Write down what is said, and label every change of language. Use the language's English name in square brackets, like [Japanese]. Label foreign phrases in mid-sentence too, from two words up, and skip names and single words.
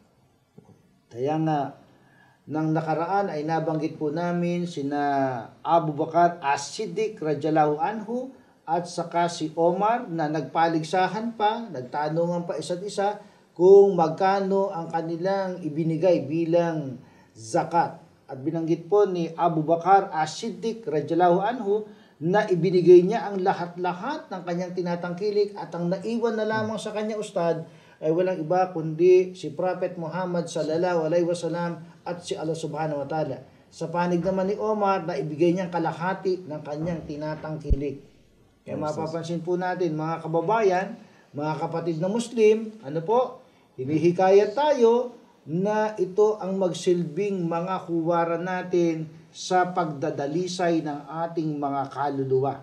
[Filipino] Kaya nga, nang nakaraan ay nabanggit po namin sina Abu Bakar As-Siddiq [Arabic] رضي الله عنه [Filipino] at saka si Omar na nagpaligsahan pa, nagtanungan pa isa't isa kung magkano ang kanilang ibinigay bilang zakat. At binanggit po ni Abu Bakar As-Siddiq [Arabic] رضي الله عنه [Filipino] na ibinigay niya ang lahat-lahat ng kanyang tinatangkilik at ang naiwan na lamang sa kanya, Ustad, ay walang iba kundi si Prophet Muhammad [Arabic] صلى الله عليه وسلم [Filipino] at si Allah [Arabic] سبحانه وتعالى. [Filipino] Sa panig naman ni Omar na ibigay niyang kalahati ng kanyang tinatangkilik. Kaya mapapansin po natin mga kababayan, mga kapatid na Muslim, ano po, hinihikayat tayo na ito ang magsilbing mga huwaran natin sa pagdadalisay ng ating mga kaluluwa.